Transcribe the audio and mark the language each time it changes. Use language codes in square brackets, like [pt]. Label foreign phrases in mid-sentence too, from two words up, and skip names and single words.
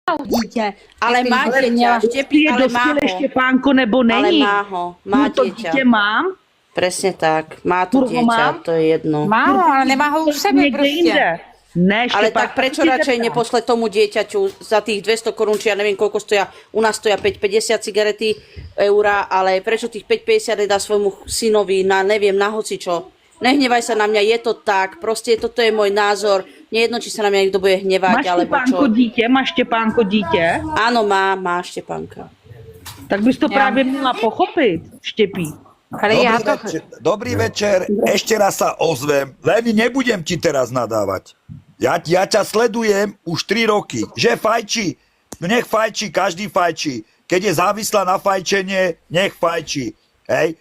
[sk] dítě, ale má dieťa, Štepí, Je ale má [cs] dospělé ho. Štěpánko nebo není? [sk] Ale má ho, má to dieťa. [cs] dítě mám? [sk] Presne tak, má to Kurvo, dieťa, [cs] mám? to je jedno. [sk] Má ho, ale nemá ho u sebe [cs] Někde jinde. prostě. Ne, Ale Štěpán, tak [sk] prečo radšej neposle tomu dieťaťu za tých 200 korún, či ja neviem koľko stoja, u nás stoja 5,50 cigarety, eura, ale prečo tých 5,50 nedá svojmu synovi na neviem, na hocičo. Nehnevaj sa na mňa, je to tak, proste toto je môj názor, nejedno, či sa na mňa niekto bude hnevať, [cs] Máš [sk] alebo [cs] Štěpánko [sk] čo. [cs] dítě? Máš Štěpánko dítě? [sk] Áno, má Štepánka. [cs] Tak bys to právě měla pochopit, Štěpí. [sk] Ale ja to... Dobrý večer, ešte raz sa ozvem, len nebudem ti teraz nadávať. Ja ťa sledujem už 3 roky, že fajčí, nech fajčí, každý fajčí. Keď je závislá na fajčenie, nech fajčí. Hej?